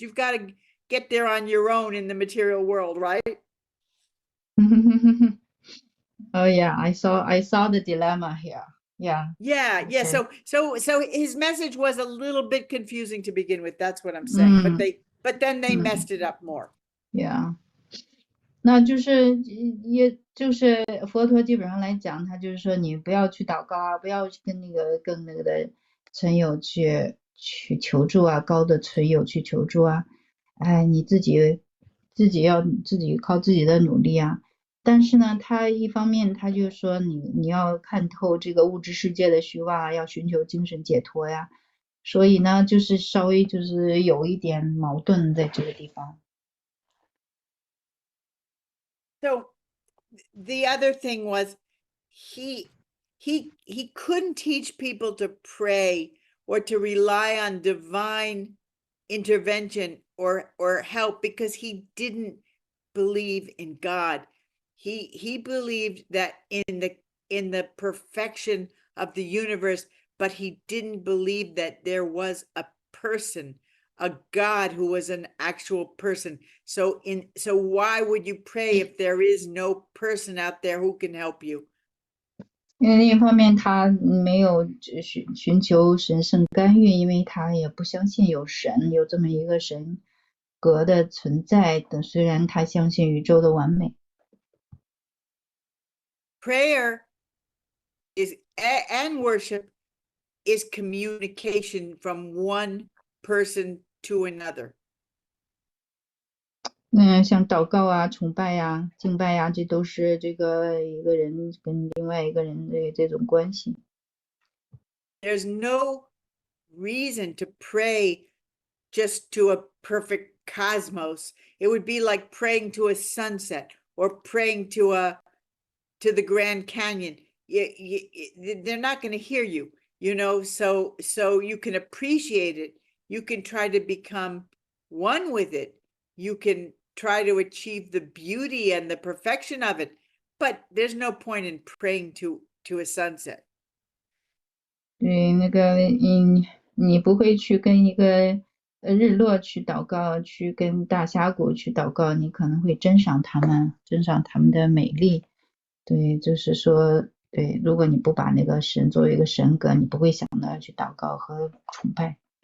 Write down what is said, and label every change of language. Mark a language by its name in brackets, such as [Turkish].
[English] You've got to get there on your own in the material world, right? Oh yeah, I saw the dilemma here. Yeah. Yeah. Okay. So his message was a little bit confusing to begin with. That's what I'm saying. But then they messed it up more. Yeah. [Chinese] 那就是也就是佛陀基本上来讲，他就是说你不要去祷告啊，不要跟那个的存有去求助啊，高的存有去求助啊，你自己要自己靠自己的努力啊。但是呢，他一方面他就说你要看透这个物质世界的虚妄啊，要寻求精神解脱呀。所以呢，就是稍微就是有一点矛盾在这个地方。 [English] So the other thing was he couldn't teach people to pray or to rely on divine intervention or help, because he didn't believe in God. He believed that in the perfection of the universe, but he didn't believe that there was a person, a God who was an actual person. So why would you pray if there is no person out there who can help you? [Chinese] 因为另一方面他没有寻求神圣干预，因为他也不相信有神，有这么一个神格的存在的，虽然他相信宇宙的完美。 [English] Prayer is and worship is communication from one person to another. [Chinese] 像祷告啊、崇拜呀、敬拜呀，这都是这个一个人跟另外一个人的这种关系。 [English] There's no reason to pray just to a perfect cosmos. It would be like praying to a sunset or praying to the Grand Canyon. They're not going to hear you, you know, so you can appreciate it. You can try to become one with it. You can try to achieve the beauty and the perfection of it, but there's no point in praying to a sunset. [Chinese] 对，那个你不会去跟一个日落去祷告，去跟大峡谷去祷告，你可能会珍赏他们的美丽。对，就是说，对，如果你不把那个神作为一个神格，你不会想到要去祷告和崇拜。